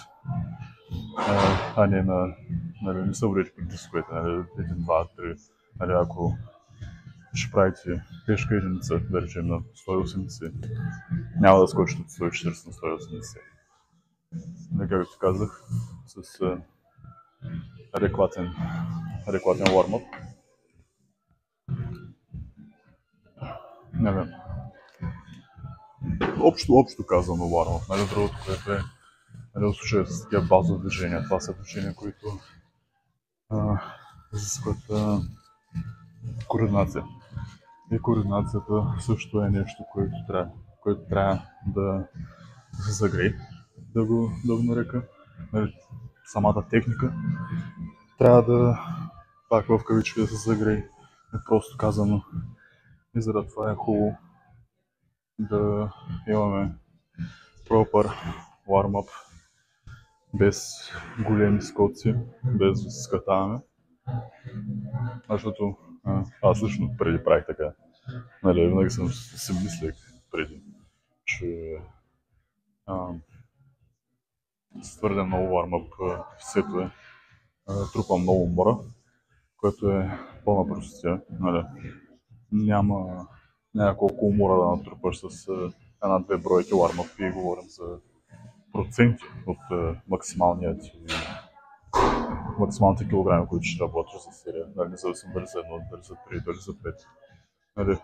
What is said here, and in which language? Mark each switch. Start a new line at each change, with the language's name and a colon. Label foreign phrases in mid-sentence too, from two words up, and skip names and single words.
Bulgarian: А не не се вредите преди дисковете, 1, 2, 3, ако ще правите тежка единица, да речем на 180, няма да скочите от 140 на 180. Както казах, с адекватен warm-up. Общо казано warm-up. Другото, което е в случая с такива базови движения. Това са движения, които изискват координация. И координацията също е нещо, което трябва да се загрее, да го нарека. Самата техника трябва да, пак в кавички, да се загрее. Просто казано. И заради това е хубаво да имаме
English: proper warm-up,
Bulgarian: без големи скоци, без да се скатаваме. Защото аз лично преди правих така. Винаги съм си мислех преди, че с твърде много warm-up сетове трупам много умора, което е пълна простотия. Няма колко умора да натрупаш с една-две бройки warm-up и говорим за проценти от максималните килограми, които ще работиш за серия. Независимо дали за 1, дали за 3, дали за 5.